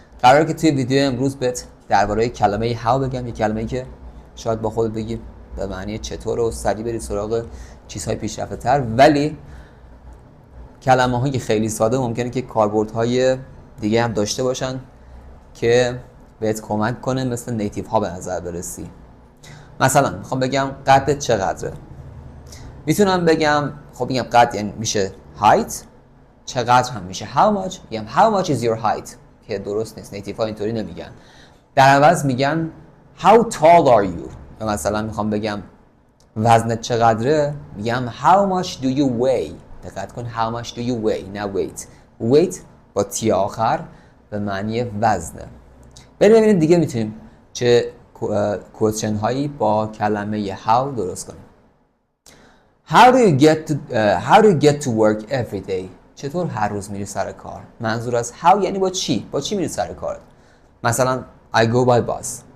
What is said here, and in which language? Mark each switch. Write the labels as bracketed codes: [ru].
[fa] قراره که توی ویدیو امروز بهت درباره کلمه how بگم، یه کلمه‌ای که شاید با خودت بگی به معنی چطور و سریع بری سراغ چیزهای پیشرفته‌تر، ولی کلمه‌های خیلی ساده ممکنه که کاربردهای دیگه هم داشته باشن که بهت کمک کنه مثل نیتیو ها به نظر برسی. مثلا میخوام بگم قدت چقدره. میتونم بگم قد یعنی میشه height، چقدر هم میشه how much. میگم [en] how much is your height [fa] که درست نیست، نیتیو ها اینطوری نمیگن. در عوض میگن [en] how tall are you. [fa] یا مثلا میخوام بگم وزنت چقدره، میگم [en] how much do you weigh. [fa] دقت کن [en] how much do you weigh [fa] نه [en] weight. [fa] weight با تی آخر به معنی وزنه. بریم ببینیم دیگه میتونیم چه کوئسچن هایی با کلمه how درست کنیم. [en] How do you get to work every day. [fa] چطور هر روز میری سر کار؟ منظور از how یعنی با چی؟ با چی میری سر کار؟ مثلا [en] I go by bus.